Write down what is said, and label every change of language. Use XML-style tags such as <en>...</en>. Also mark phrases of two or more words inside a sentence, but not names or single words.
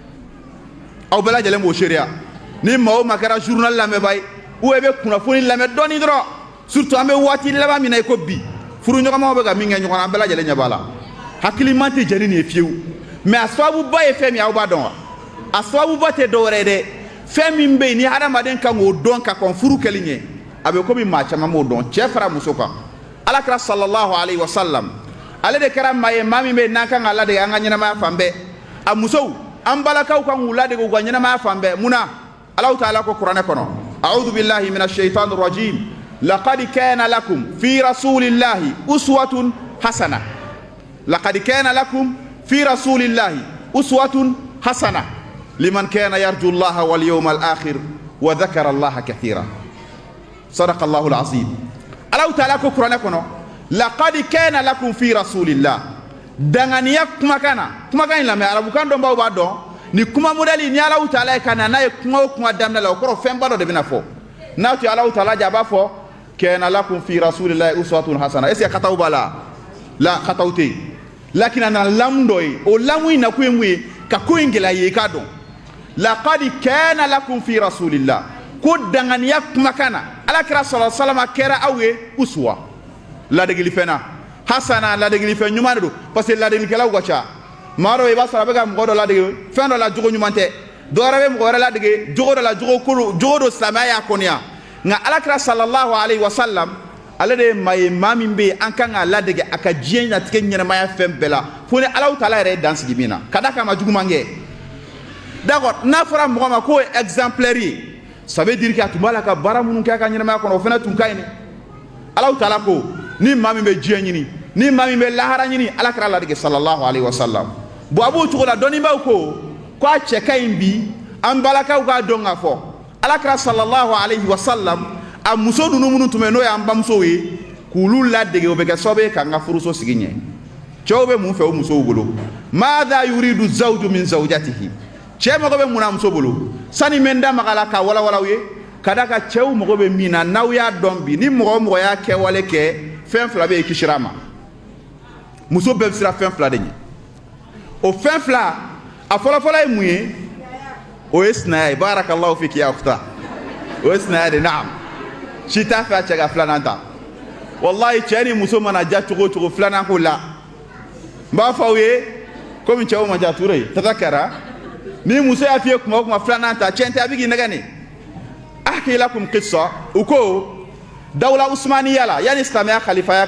<bm>aw bɛɛ lajɛlen b'o seereya ni maa o maa kɛra journal lamɛnba ye</bm> <fr>ou bien</fr> <bm>i bɛ kunnafoni lamɛn dɔɔni dɔrɔn surtout an bɛ waati laban min na i ko bi furu ɲɔgɔnmaw bɛ ka min kɛ ɲɔgɔn na an bɛɛ lajɛlen ɲɛ b'a la hakiliman tɛ jɛni nin ye fiyewu mais a sababuba ye fɛn min ye aw b'a dɔn wa a sababuba tɛ dɔwɛrɛ ye dɛ fɛn min bɛ yen ni hadamaden kan k'o dɔn ka kɔn furu kɛli ɲɛ a bɛ komi maa caman b'o dɔn cɛ fara muso kan alakira</bm> <ar>صلى الله عليه و سلم</ar> <bm>ale de kɛra maa ye maa min bɛ yen n'an kan ka ladege an ka ɲɛnamaya fan bɛɛ a musow an balakaw kan k'u ladege u ka ɲɛnamaya fan bɛɛ munna</bm> <ar>الله تعالى</ar> <bm>ko kuranɛ kɔnɔ</bm> <ar>أعوذ بالله من الشيطان الرجيم لقد كان لكم في رسول الله أسوة حسنة لقد كان لكم في رسول الله أسوة حسنة لمن كان يرجو الله واليوم الآخر وذكر الله كثيرا صدق الله العظيم الله تعالى</ar> <bm>ko kuranɛ kɔnɔ</bm> <ar>لقد كان لكم في رسول الله</ar> <bm>danganiya kumakan in lamɛn arabukan dɔn baw b'a dɔn ni kuma modèle ni</bm> <ar>الله تعالى</ar> <bm>ka na n'a ye kuma o kuma daminɛ la o kɔrɔ fɛnba dɔ de bɛna fɔ n'a tun ye</bm> <ar>الله تعالى</ar> <bm>ja a b'a fɔ</bm> <ar>كان لكم في رسول الله أسوة حسنة</ar> <fr>est ce que</fr> <bm>kataw b'a la la kataw tɛ yen lakin a nana lamu dɔ ye o lamu in nakun ye mun ye ka ko in gɛlɛya ye i k'a dɔn</bm> <ar>لقد كان لكم في رسول الله</ar> <bm>ko danganiya kumakan na alakira</bm> <ar>صلى الله عليه وسلم</ar> <bm>kɛra aw ye uswa ladegilifɛn na hasana ladegilifɛn ɲuman de don</bm> <fr>parce que</fr> <bm>ladegelikɛlaw ka ca maa dɔ i b'a sɔrɔ a bɛ ka mɔgɔ dɔ ladege fɛn dɔ la jogo ɲuman tɛ dɔ wɛrɛ bɛ mɔgɔ wɛrɛ ladege jogo dɔ la jogo dɔ silamɛya y'a kɔniya nka alakira</bm> <ar>صلى الله عليه وسلم</ar> <bm>ale de ye maa ye maa min bɛ yen an kan k'a ladege a ka diɲɛ latigɛ ɲɛnamaya fɛn bɛɛ la fo ni</bm> <ar>الله تعالى</ar> <bm>yɛrɛ ye dan sigi min na ka d'a kan a ma juguman kɛ d'accord n'a fɔra mɔgɔ ma k'o ye exemplaire ye</bm> <fr>ça veut dire que</fr> <bm>a tun b'a la ka baara minnu kɛ a ka ɲɛnamaya kɔnɔ o fana tun ka ɲi dɛ</bm> <ar>الله تعالى</ar> <bm>ko ni maa min bɛ diɲɛ ɲini ni maa min bɛ lahara ɲini alakira ladege</bm> <ar>صلى الله عليه وسلم</ar> <bm>bon a b'o cogo la dɔnnibaaw ko a cɛ ka ɲi bi an balakaw k'a dɔn k'a fɔ alakira</bm> <ar>صلى الله عليه وسلم</ar> <bm>a muso ninnu minnu tun bɛ n'o y'an bamusow ye k'olu ladege o bɛ kɛ sababu ye k'an ka furuso sigi ɲɛ cɛw bɛ mun fɛ o musow bolo maadha</bm> <ar>يريد الزوج من زوجته</ar> <bm>cɛ mago bɛ mun na muso bolo sani n bɛ n da maga a la k'a walawala aw ye kadaka cɛw mɔgɔ bɛ min na n'aw y'a dɔn bi ni mɔgɔ o mɔgɔ y'a kɛwale kɛ fɛn fila bɛ yen kisira ma muso bɛɛ bɛ siran fɛn fila de ɲɛ o fɛn fila a fɔlɔfɔlɔ ye mun ye o ye sinaya ye</bm> <ar>بارك الله فيك يا أخت</ar> <bm>o ye sinaya de naam si t'a fɛ a cɛ ka filanan ta wallahi cɛ ni muso mana ja cogo o cogo filanan ko la n b'a fɔ aw ye komi cɛw ma ja ture tata kɛra ni muso y'a f'i ye kuma o kuma filanan ta cɛn tɛ a bɛ k'i nɛgɛ nin</bm> <ar>أحكي لكم قصة</ar> <bm>u ko</bm> <ar>دولة عثمانية</ar> <bm>la yani silamɛya kalifaya</bm>